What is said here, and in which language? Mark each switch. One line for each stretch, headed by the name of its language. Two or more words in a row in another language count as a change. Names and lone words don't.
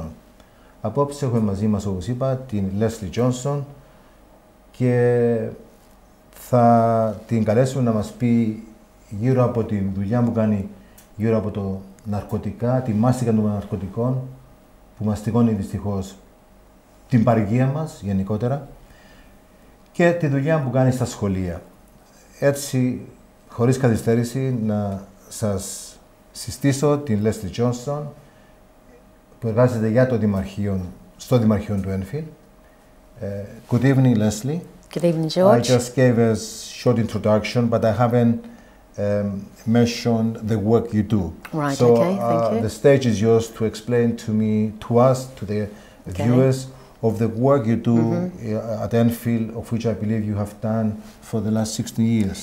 Greek: Απόψε έχουμε μαζί μας, όπως είπα, την Lesley Johnson και θα την καλέσουμε να μας πει γύρω από τη δουλειά που κάνει γύρω από το ναρκωτικά, τη μάστιγα των ναρκωτικών που μαστιγώνει δυστυχώς την παροικία μας γενικότερα και τη δουλειά που κάνει στα σχολεία. Έτσι, χωρίς καθυστέρηση, να σας συστήσω την Lesley Johnson που εργάζεται για το Δημαρχείο, στο Δημαρχείο του Enfield.
English: Good evening, Lesley. Good evening, George. I just gave a short introduction, but I haven't mentioned the work you do. Right, so, okay, thank you. The stage is yours to explain to us, to the viewers, of the work you do at Enfield, of which I believe you have done for the last 16 years.